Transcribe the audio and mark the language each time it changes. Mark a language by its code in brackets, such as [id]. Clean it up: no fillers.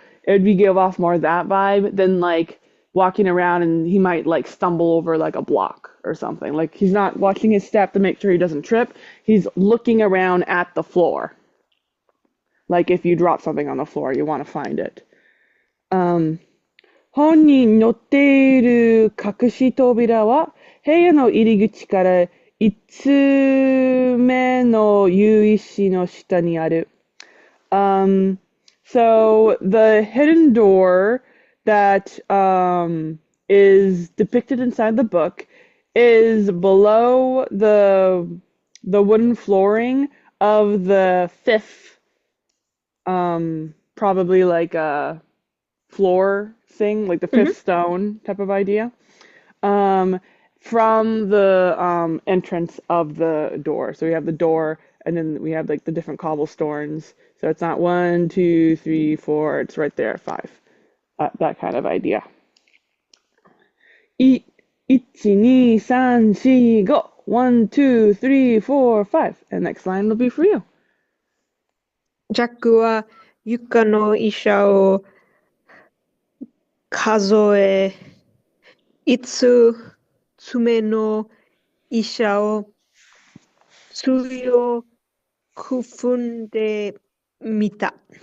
[en] It would be give off more that vibe than like walking around and he might like stumble over like a block or something. Like he's not watching his step to make sure he doesn't trip. He's looking around at the floor. Like if you drop something on the floor, you want to find it. [ja] 本に載っている隠し扉は部屋の入り口から5つ目の由石の下にある。 [en] So the hidden door that is depicted inside the book is below the wooden flooring of the fifth, probably like a floor thing, like the fifth stone type of idea, from the entrance of the door. So we have the door, and then we have like the different cobblestones. So it's not 1, 2, 3, 4. It's right there at 5. That kind of idea. 1, 2, 3, 4, 5. 1, 2, 3, 4, 5. And next line will be for you. [ja] ジャックは床の石を数え、5つ目の石を強く踏んでみた。